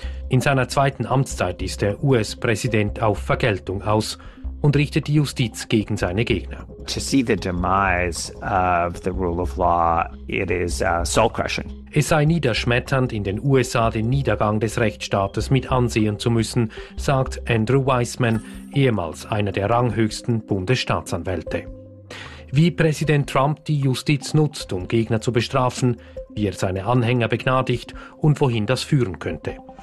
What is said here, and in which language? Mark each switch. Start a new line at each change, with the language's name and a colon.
German: In seiner zweiten Amtszeit ist der US-Präsident auf Vergeltung aus und richtet die Justiz gegen seine Gegner.
English: To see the demise of the rule of law, it is soul-crushing.
German: Es sei niederschmetternd, in den USA den Niedergang des Rechtsstaates mit ansehen zu müssen, sagt Andrew Weissman, ehemals einer der ranghöchsten Bundesstaatsanwälte. Wie Präsident Trump die Justiz nutzt, um Gegner zu bestrafen, wie er seine Anhänger begnadigt und wohin das führen könnte.